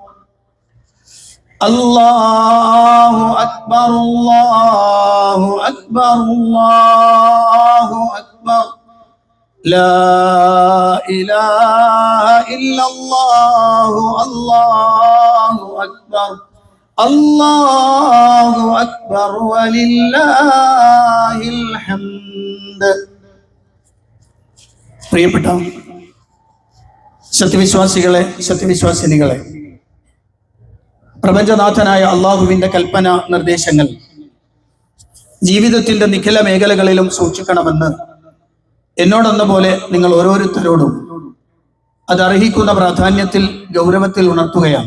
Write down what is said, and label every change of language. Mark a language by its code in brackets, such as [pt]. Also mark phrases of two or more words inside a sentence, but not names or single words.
[ar] الله أكبر الله أكبر الله أكبر، لا إله إلا الله. الله أكبر الله أكبر ولله الحمد. [ml] പ്രിയപ്പെട്ട സത്യവിശ്വാസികളെ, സത്യവിശ്വാസിനികളെ, പ്രപഞ്ചനാഥനായ അള്ളാഹുവിൻ്റെ കൽപ്പന നിർദ്ദേശങ്ങൾ ജീവിതത്തിൻ്റെ നിഖില മേഖലകളിലും സൂക്ഷിക്കണമെന്ന് എന്നോടെന്ന പോലെ നിങ്ങൾ ഓരോരുത്തരോടും അതർഹിക്കുന്ന പ്രാധാന്യത്തിൽ, ഗൗരവത്തിൽ ഉണർത്തുകയാണ്.